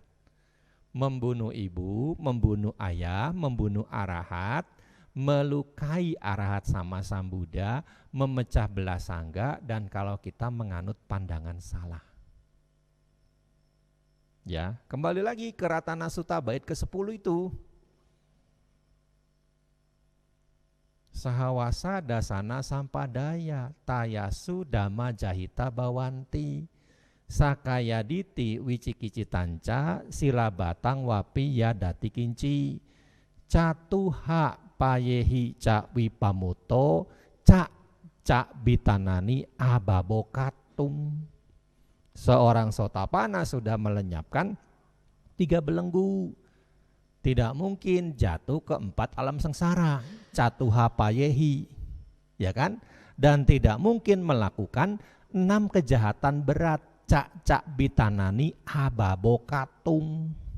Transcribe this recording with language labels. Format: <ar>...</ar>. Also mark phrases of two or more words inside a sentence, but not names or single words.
<id>Membunuh ibu, membunuh ayah, membunuh arahat, melukai arahat sama Sang Buddha, memecah belah sangga, dan kalau kita menganut pandangan salah. Ya, kembali lagi ke Ratana Sutta bait ke-10 itu.</id> <pi>Sahawasa dasana sampadaya tayasu dhamma jahita bawanti sakayaditi wicikicitanca silabatang wapi yadati kinci catuha payehi ca wipamuto ca bitanani ababokatum.</pi> <id>Seorang sotapana sudah melenyapkan 3 belenggu, tidak mungkin jatuh ke 4 alam sengsara,</id> <pi>catuha payehi,</pi> <id>ya kan? Dan tidak mungkin melakukan 6 kejahatan berat,</id> <pi>cak bitanani ababokatum.</pi>